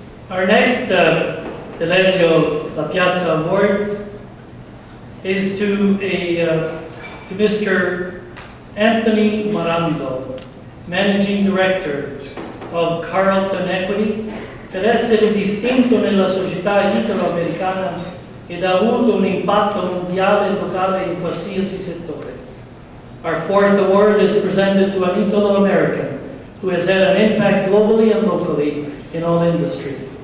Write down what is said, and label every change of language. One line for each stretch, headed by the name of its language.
English: Our next Telesio La Piazza Award is to Mr.
Italian: Anthony Marando,
English: Managing Director
Italian: of Carlton Equity, per essere distinto nella società italo-americana ed ha avuto un impatto mondiale e locale in qualsiasi settore.
English: Our fourth award is presented to an Italo-American who has had an impact globally and locally in all industry.